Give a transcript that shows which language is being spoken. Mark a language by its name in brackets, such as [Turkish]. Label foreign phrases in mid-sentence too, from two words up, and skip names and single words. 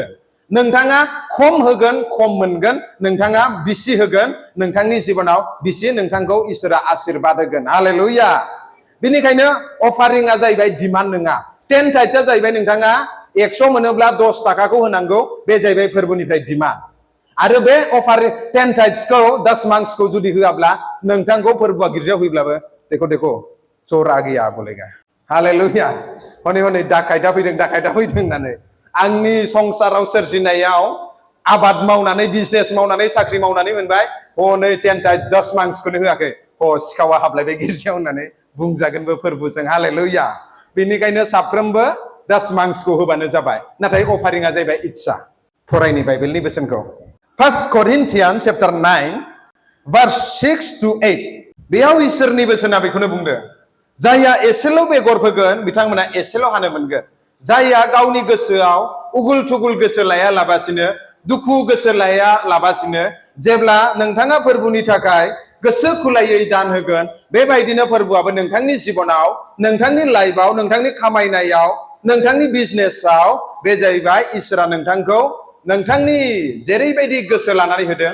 [Bodo] नोंथाङा खम होगोन खम मोनगोन नोंथाङा बिसि होगोन नोंथांनि जिबनाव बिसि नोंथांखौ इसोरा आशीर्वाद होगोन हालेलुया बेनिखायनो अफारिंआ जाहैबाय डिमान्ड नङा 10 टाइट्सआ जाहैबाय नोंथाङा 100 मोनोब्ला 10 थाखाखौ होनांगौ बे जाहैबाय फोरबोनिफ्राय डिमान्ड आरो बे अफारिं 10 टाइट्सखौ 10 मांसखौ जुदि होआब्ला नोंथांखौ फोरबोआ गिर्जायाव फैब्लाबो [Hindi] देखो चोर आ गया बोलेगा [Bodo] हालेलुया हनै हनै डाकाइटा फैदों होननानै आंनि संसाराव सोरजिनायाव आबाद मावनानै बिजनेस मावनानै साख्रि मावनानै मोनबाय नै 10 मांसखौनो होआखै सिखावा हाबलायबाय गिर्जायाव होननानै बुंजागोनबो फोरबोजों हालेलुया बेनिखायनो साफ्रोमबो 10 मांसखौ होबानो जाबाय नाथाय अफारिङा जाहैबाय इच्छा फरायनि बाइबेलनि बोसोनखौ 1 Corinthians chapter 9 verse 6 to 8 बेयाव इसोरनि बोसोना बेखौनो बुंदों जायहा एसेल' बेगर फोगोन बिथांमोना एसेल' हानो मोनगोन जायहा गावनि गोसोआव उगुल थुगुल गोसो लाया लाबासिनो दुखु गोसो लाया लाबासिनो जेब्ला नोंथाङा फोरबोनि थाखाय गोसो खुलायै दान होगोन बेबायदिनो फोरबोआबो नोंथांनि जिबनाव नोंथांनि लाइफआव नोंथांनि खामायनायाव नोंथांनि बिजनेसआव बे जाहैबाय इसोरा नोंथांखौ नोंथांनि जेरैबायदि गोसो लानानै होदों